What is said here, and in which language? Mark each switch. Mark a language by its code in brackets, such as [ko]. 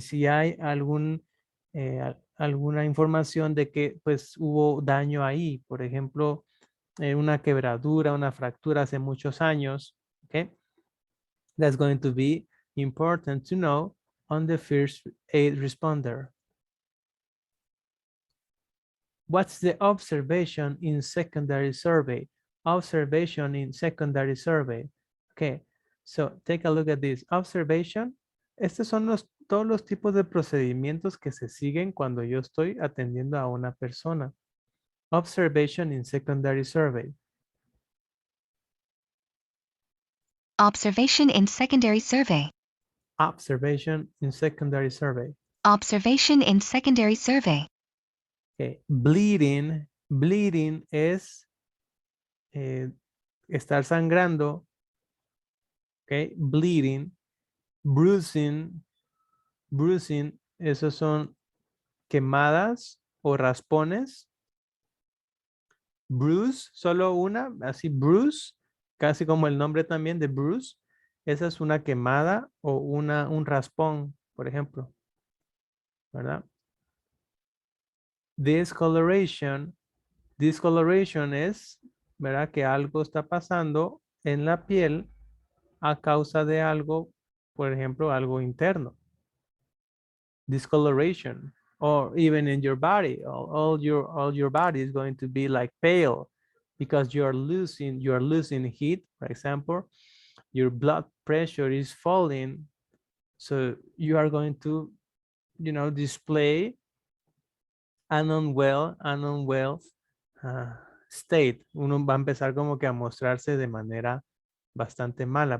[es] Si hay alguna información de que pues hubo daño ahí. Por ejemplo, una quebradura, una fractura hace muchos años. Okay. [en] That's going to be important to know on the first aid responder. What's the observation in secondary survey? Observation in secondary survey. Okay, so take a look at this. Observation. [es] Estos son todos los tipos de procedimientos que se siguen cuando yo estoy atendiendo a una persona. [en] Observation in secondary survey. Observation in secondary survey. Observation in secondary survey. Observation in secondary survey. Okay. Bleeding. Bleeding [es] es estar sangrando. [en] Okay. Bleeding. Bruising. Bruising. [es] Esos son quemadas o raspones. Bruise, solo una, así bruise, casi como el nombre también de bruise. Esa es una quemada o un raspón, por ejemplo. ¿Verdad? Discoloration. Discoloration es, ¿verdad? Que algo está pasando en la piel a causa de algo, por ejemplo, algo interno. Discoloration. [en] Or even in your body, all your body is going to be like pale because you're losing heat, for example. Your blood pressure is falling, so you are going to, display an unwell state. [es] Uno va a empezar como que a mostrarse de manera bastante mala.